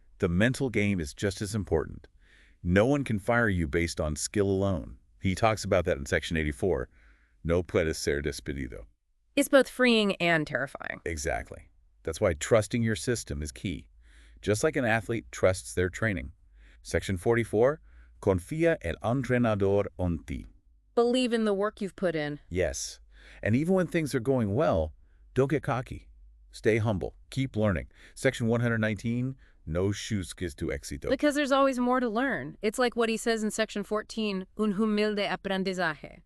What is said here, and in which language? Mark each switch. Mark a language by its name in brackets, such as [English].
[English] The mental game is just as important. No one can fire you based on skill alone. He talks about that in section 84. [Spanish] No puede ser despedido. [English] It's both freeing and terrifying. Exactly. That's why trusting your system is key. Just like an athlete trusts their training. Section 44, [Spanish] confía el entrenador en ti. [English] Believe in the work you've put in. Yes. And even when things are going well, don't get cocky. Stay humble. Keep learning. Section 119, [Spanish] no chusques tu éxito. [English] Because there's always more to learn. It's like what he says in section 14, [Spanish] un humilde aprendizaje.